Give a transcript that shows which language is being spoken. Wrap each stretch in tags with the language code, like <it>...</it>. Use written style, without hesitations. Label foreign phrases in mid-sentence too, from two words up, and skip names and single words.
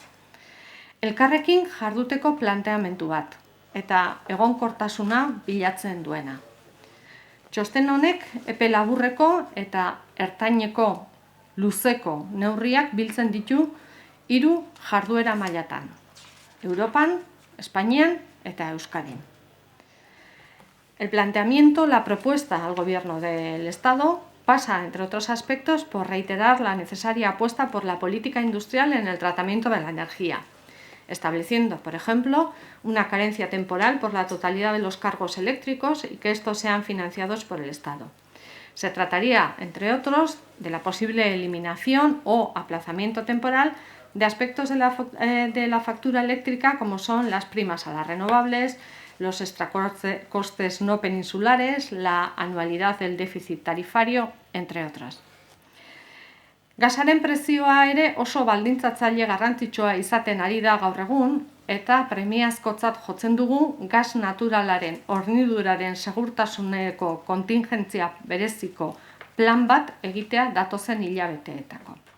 <eu>Elkarrekin jarduteko planteamendu bat eta egonkortasuna bilatzen duena. Txosten honek epe laburreko eta ertaineko luzeko neurriak biltzen ditu 3 jarduera mailatan: Europan, Espainian eta Euskadin.</eu> <es>El planteamiento, la propuesta al Gobierno del Estado pasa, entre otros aspectos, por reiterar la necesaria apuesta por la política industrial en el tratamiento de la energía, estableciendo, por ejemplo, una carencia temporal por la totalidad de los cargos eléctricos y que estos sean financiados por el Estado. Se trataría, entre otros, de la posible eliminación o aplazamiento temporal de aspectos de la factura eléctrica como son las primas a las renovables, los extracostes no peninsulares, la anualidad del déficit tarifario, entre otras.</es> <eu>Gasaren prezioa ere oso baldintzatzaile garrantzitsua izaten ari da gaur egun eta premiazkotzat jotzen dugu gas naturalaren horniduraren segurtasuneko kontingentzia bereziko plan bat egitea datozen hilabeteetako.</eu>